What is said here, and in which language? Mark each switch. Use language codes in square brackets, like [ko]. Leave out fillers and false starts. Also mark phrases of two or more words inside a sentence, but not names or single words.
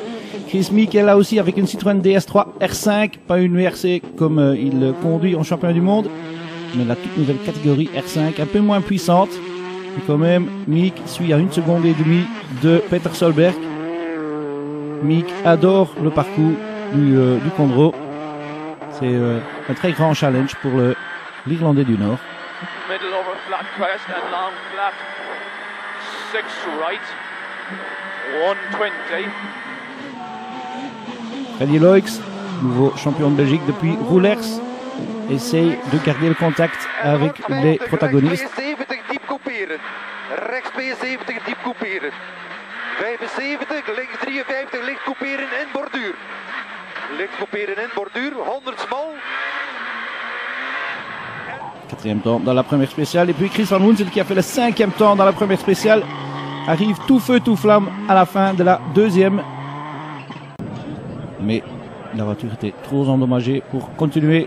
[fr] Chris Meek est là aussi avec une Citroën DS3 R5, pas une VRC comme il conduit en championnat du monde, mais la toute nouvelle catégorie R5, un peu moins puissante. Et quand même, Meek suit à 1 seconde et demie de Peter Solberg. Meek adore le parcours du Condro. C'est un très grand challenge pour l'Irlandais du Nord. [en] Middle over flat crest and long flat. 6 right. 120. [fr] Freddy Loix, nouveau champion de Belgique depuis Roulers, essaye de garder le contact avec les protagonistes. [nl] Diep couperen. Rechts P70 diep couperen. 75, links 53, licht couperen en borduur. Licht couperen en borduur, 100 mal. [fr] 4e temps dans la première spéciale. Et puis Chris Van Woensel qui a fait le 5e temps dans la première spéciale arrive tout feu tout flamme à la fin de la 2e. Mais la voiture était trop endommagée pour continuer.